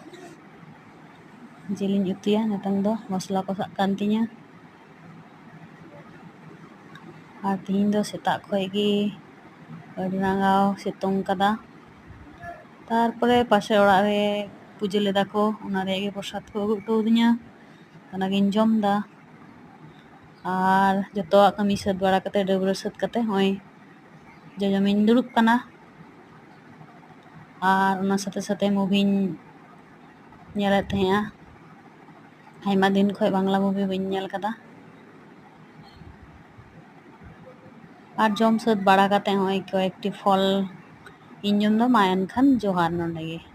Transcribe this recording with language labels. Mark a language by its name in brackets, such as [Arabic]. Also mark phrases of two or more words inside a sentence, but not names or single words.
[Santali] जिलिन उतुया नितंग दो मसला कसाग कान तिया और तिहिन दो सेता खय गे अडी रांगाव सितुंग कदा तारपरे पाशे ओड़ा रे पूजा लेदा को उना रे गे प्रसाद को अगु हटो दिया उना गिन जम दा और जतोआ कमी सात बड़ा कते डबरा सात कते हय जजमिन दुरुब कना और उना साथे साथे मुभिन नेले तहेआ आयमा दिन खय बांगला मुभि बइन नेल कदा और जम सात बड़ा कते हय कयेकटी फल इन जम दो मा एनखान जोहार नोंडे गे।